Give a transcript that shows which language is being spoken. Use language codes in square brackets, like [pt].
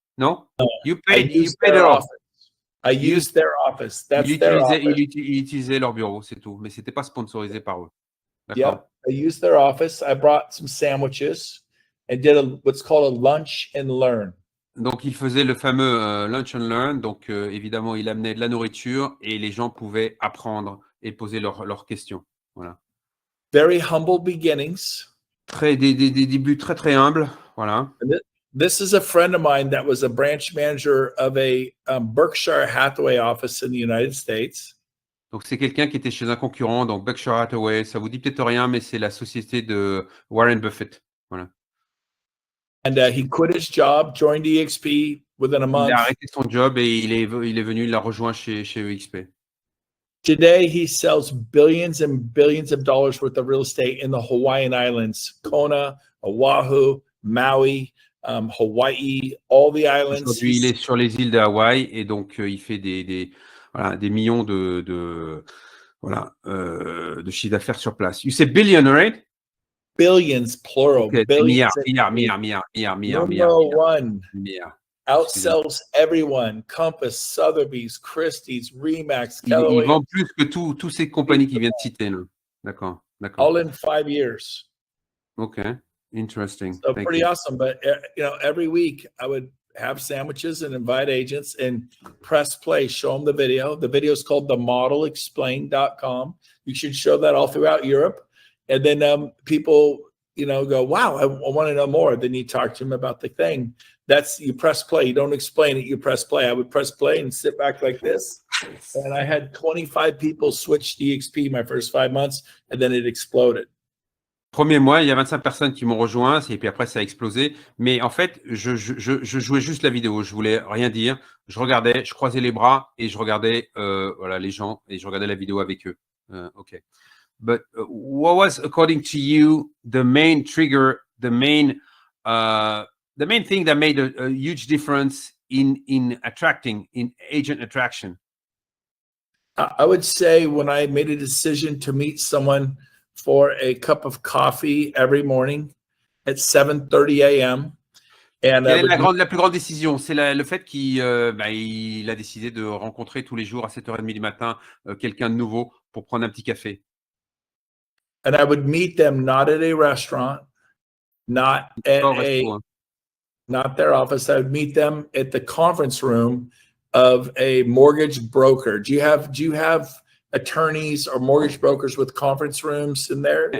[en] No? You paid it all. I used their office. That's their office. [fr] Ils utilisaient leur bureau, c'est tout. Mais c'était pas sponsorisé par eux. [en] Yep. I used their office. I brought some sandwiches and did what's called a lunch and learn. [fr] Donc, il faisait le fameux [en] lunch and learn. [fr] Donc, évidemment, il amenait de la nourriture et les gens pouvaient apprendre et poser leurs questions. Voilà. [en] Very humble beginnings. [fr] Des débuts très, très humbles. Voilà. [en] This is a friend of mine that was a branch manager of a Berkshire Hathaway office in the United States. [fr] Donc, c'est quelqu'un qui était chez un concurrent, donc Berkshire Hathaway. Ça vous dit peut-être rien, mais c'est la société de Warren Buffett. Voilà. [en] And he quit his job, joined eXp within a month. [fr] Il a arrêté son job et il est venu, il l'a rejoint chez eXp. [en] Today, he sells billions and billions of dollars worth of real estate in the Hawaiian Islands, Kona, Oahu, Maui, Hawaii, all the islands. [fr] Aujourd'hui, il est sur les îles de Hawaï et donc il fait des millions de chiffre d'affaires sur place. [en] You say billion, right? Billions, plural. Okay. Billions. Number one. Outsells everyone. Compass, Sotheby's, Christie's, Remax, [fr] Il vend plus que tous ces compagnies qui viennent de citer. D'accord. [en] All in 5 years. Okay. Interesting. So Thank pretty you. awesome. But every week I would have sandwiches and invite agents and press play, show them the video. The video is called themodelexplained.com. You should show that all throughout Europe. And then people, go, wow, I want to know more. Then you talk to them about the thing. You press play. You don't explain it. You press play. I would press play and sit back like this. And I had 25 people switch to eXp my first 5 months, and then it exploded. [fr] Premier mois, il y a 25 personnes qui m'ont rejoint, et puis après, ça a explosé. Mais en fait, je jouais juste la vidéo. Je voulais rien dire. Je regardais, je croisais les bras et je regardais les gens et je regardais la vidéo avec eux. [en] OK. But what was, according to you, the main trigger, the main thing that made a huge difference in agent attraction? I would say when I made a decision to meet someone for a cup of coffee every morning at 7:30 a.m. [fr] Quelle est la plus grande décision? C'est le fait qu'il a décidé de rencontrer tous les jours à 7h30 du matin quelqu'un de nouveau pour prendre un petit café. [en] And I would meet them not at a restaurant, not at not their office. I would meet them at the conference room of a mortgage broker. Do you have attorneys or mortgage brokers with conference rooms in there?